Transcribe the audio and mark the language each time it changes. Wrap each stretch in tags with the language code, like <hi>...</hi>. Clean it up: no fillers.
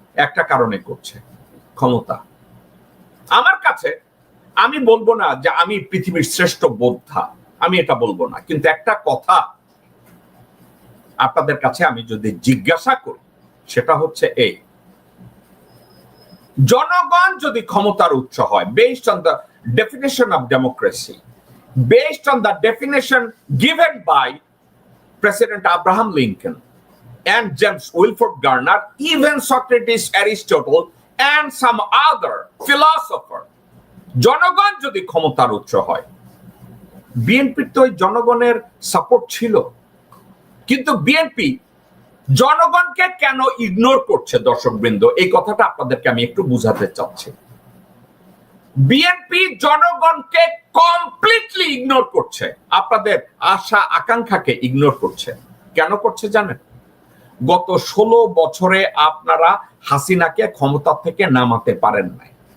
<bn>একটা কারণে করছে, ক্ষমতা। আমার কাছে, আমি বলবো না যে আমি পৃথিবীর শ্রেষ্ঠ বোদ্ধা, আমি এটা বলবো না, কিন্তু একটা কথা আপনাদের কাছে আমি যদি জিজ্ঞাসা করি, সেটা হচ্ছে এই, জনগণ যদি ক্ষমতার উৎস হয়,</bn> <en>based on the definition of democracy, based on the definition given by President Abraham Lincoln and James Wilford Garner, even Socrates, Aristotle, and some other philosopher,</en> <bn>জনগণ যদি ক্ষমতার উৎস হয়, বিএনপির তো ওই জনগণের সাপোর্ট ছিল, কিন্তু বিএনপি জনগণকে কেন ইগনোর করছে? দর্শকবৃন্দ, এই কথাটা আপনাদেরকে আমি একটু বুঝাতে চাচ্ছি। বিএনপি জনগণকে কমপ্লিটলি ইগনোর করছে, আপনাদের আশা আকাঙ্ক্ষাকে ইগনোর করছে। কেন করছে জানেন? গত 16 বছরে আপনারা হাসিনাকে ক্ষমতা থেকে নামাতে পারেন নাই।</bn>